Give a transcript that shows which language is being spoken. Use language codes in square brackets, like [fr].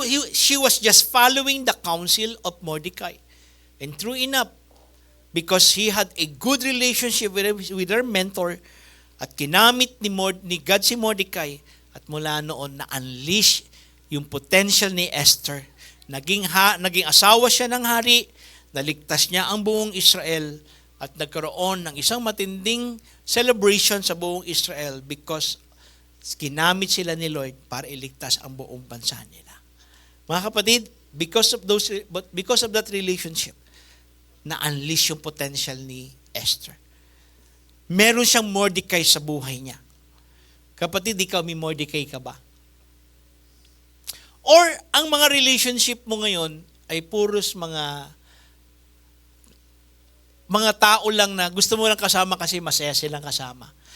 [en] She was just following the counsel of Mordecai. And true enough, because he had a good relationship with her mentor [tl] at kinamit ni God si Mordecai at mula noon na-unleash yung potential ni Esther. Naging asawa siya ng hari, naligtas niya ang buong Israel at nagkaroon ng isang matinding celebration sa buong Israel because kinamit sila ni Lord para iligtas ang buong bansa nila. Mga kapatid, [en] because of that relationship, [tl] na-unleash yung potential ni Esther. Meron siyang Mordecai sa buhay niya. Kapatid, ikaw may Mordecai ka ba? Or ang mga relationship mo ngayon ay puros mga tao lang na gusto mo lang kasama kasi masaya silang kasama.